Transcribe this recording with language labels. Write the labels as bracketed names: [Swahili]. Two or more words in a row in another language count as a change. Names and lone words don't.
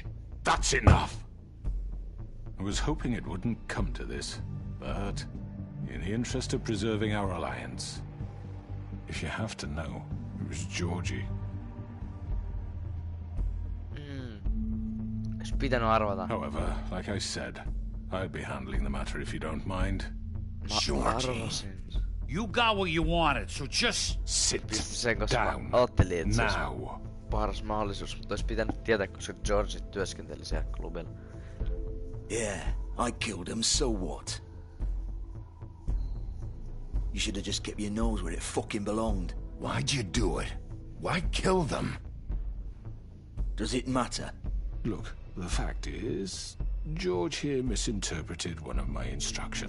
[English] That's enough! I was hoping it wouldn't come to this, but in the interest of preserving our alliance, if you have to know, it was Georgie. [Finnish] pitänyt arvata. [English] However, like I said, I'd be handling the matter if you don't mind. [Finnish] Arvasin. [English] You got what you wanted, so just Sit [Finnish] Sen kanssa [English] down [Finnish] mä ajattelin, että se olisi [English] now. [Finnish] paras mahdollisuus, mutta olisi pitänyt tietää, koska George työskenteli siellä klubilla. [English] Yeah, I killed him, so what? You should have just kept your nose where it fucking belonged. Why'd you do it? Why kill them? Does it matter? Look, the fact is, George here misinterpreted one of my instructions.